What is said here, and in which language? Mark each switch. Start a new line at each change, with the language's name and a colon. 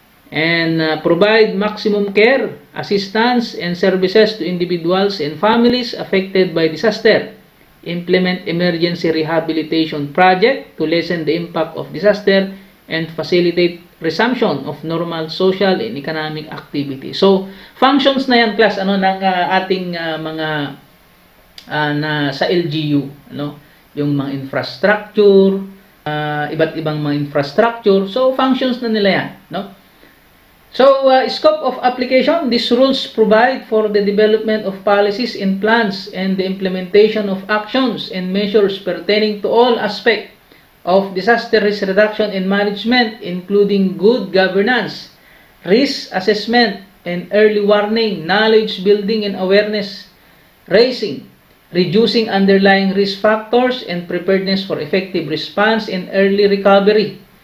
English: And provide maximum care, assistance, and services to individuals and families affected by disaster. Implement emergency rehabilitation project to lessen the impact of disaster and facilitate resumption of normal social and economic activity.
Filipino: So, functions na yan, class, ng ating mga na sa LGU, yung mga infrastructure, iba't ibang mga infrastructure.
English: So, functions
Filipino: na nila yan,
English: So, scope of application, these rules provide for the development of policies and plans and the implementation of actions and measures pertaining to all aspects of disaster risk reduction and management, including good governance, risk assessment, and early warning, knowledge building and awareness raising, reducing underlying risk factors, and preparedness for effective response and early recovery.